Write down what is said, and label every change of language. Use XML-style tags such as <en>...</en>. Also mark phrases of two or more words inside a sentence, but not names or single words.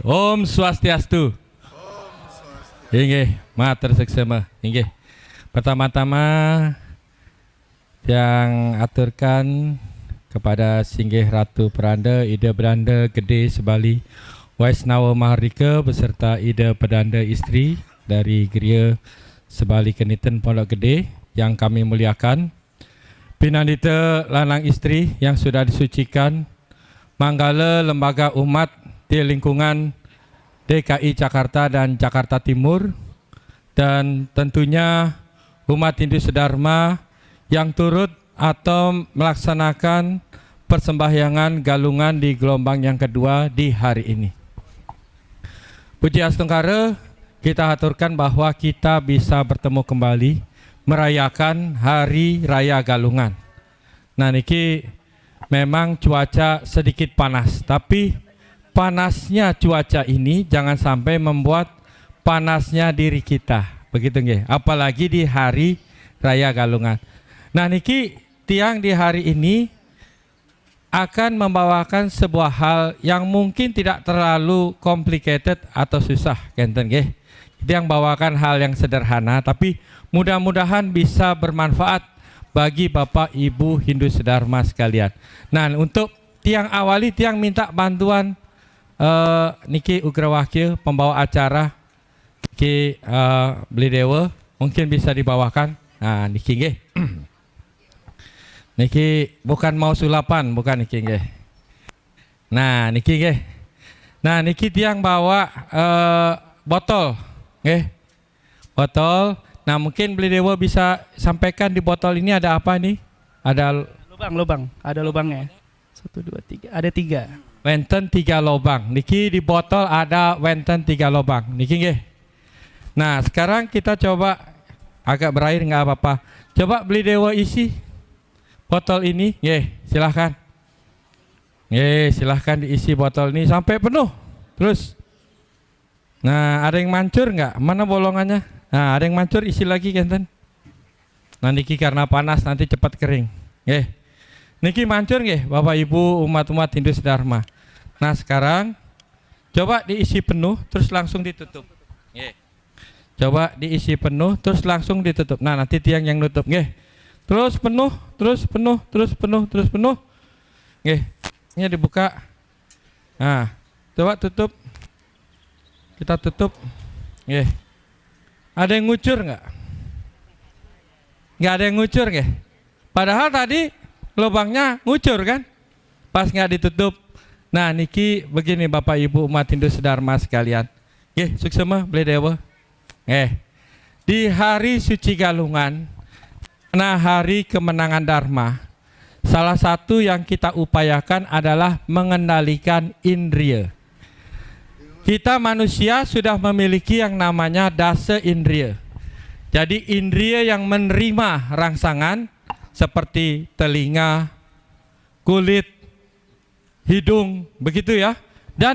<ban>Om Swastiastu. Inggih, matur seksama. Inggih.</ban> <id>Pertama-tama yang aturkan kepada Singgih Ratu Peranda Ida Bedanda Gede Sebali Waisnawa Mahardika beserta Ida Pedanda Istri dari Geria Sebali Keniten Pondok Gede yang kami muliakan. Pinandita lanang istri yang sudah disucikan, manggala lembaga umat di lingkungan DKI Jakarta dan Jakarta Timur, dan tentunya umat Hindu Sedharma yang turut atau melaksanakan persembahyangan galungan di gelombang yang kedua di hari ini. Puji Astungkara, kita aturkan bahwa kita bisa bertemu kembali merayakan Hari Raya Galungan. Nah niki memang cuaca sedikit panas, tapi panasnya cuaca ini jangan sampai membuat panasnya diri kita, begitu nggih? Apalagi di Hari Raya Galungan. Nah</id> <ban>niki tiang</ban> <id>di hari ini akan membawakan sebuah hal yang mungkin tidak terlalu complicated atau susah,</id> <ban>kenten nggih.</ban> <id>Itu yang bawakan hal yang sederhana, tapi mudah-mudahan bisa bermanfaat bagi Bapak Ibu Hindu Sedharma sekalian. Nah, untuk tiang awali, tiang minta bantuan niki Ugrawakya pembawa acara niki Beli Dewa, mungkin bisa dibawakan. Nah,</id> <ban>niki nggih. Niki</ban> <id>bukan mau sulapan, bukan</id> <ban>niki nggih. Nah, niki nggih.</ban> <id>Nah,</id> <ban>niki tiang</ban> <id>bawa botol nggih. Botol. Nah mungkin Beli Dewa bisa sampaikan di botol ini ada apa nih? Ada Lubang, ada lubangnya. 1, 2, 3, ada 3.</id> <ban>Wenten 3 lubang.</ban> <id>Niki di botol ada wenten 3 lubang.</id> <ban>Niki nggih.</ban> <id>Nah sekarang kita coba agak berair nggak apa-apa. Coba Beli Dewa isi botol ini, nggih. Silahkan. Nggih, silahkan diisi botol ini sampai penuh. Terus. Nah ada yang mancur nggak? Mana bolongannya? Nah, ada yang mancur, isi lagi kenten. Nah, niki karena panas nanti cepat kering. Nggih. Niki mancur nggih, Bapak Ibu umat-umat Hindu Sedharma. Nah, sekarang coba diisi penuh terus langsung ditutup. Nggih. Coba diisi penuh terus langsung ditutup. Nah, nanti tiang yang nutup, nggih. Terus penuh, terus penuh, terus penuh, terus penuh. Nggih. Ini dibuka. Nah, coba tutup. Kita tutup. Nggih. Ada yang ngucur nggak? Nggak ada yang ngucur nggak? Padahal tadi lubangnya ngucur kan? Pas nggak ditutup. Nah niki begini Bapak Ibu umat Hindu Sedharma sekalian.</id> <ban>Nggih, suksema Beli Dewa.</ban> <id>Di hari suci Galungan, nah hari kemenangan Dharma, salah satu yang kita upayakan adalah mengendalikan indria. Kita manusia sudah memiliki yang namanya dasa indria. Jadi indria yang menerima rangsangan seperti telinga, kulit, hidung, begitu ya.</id>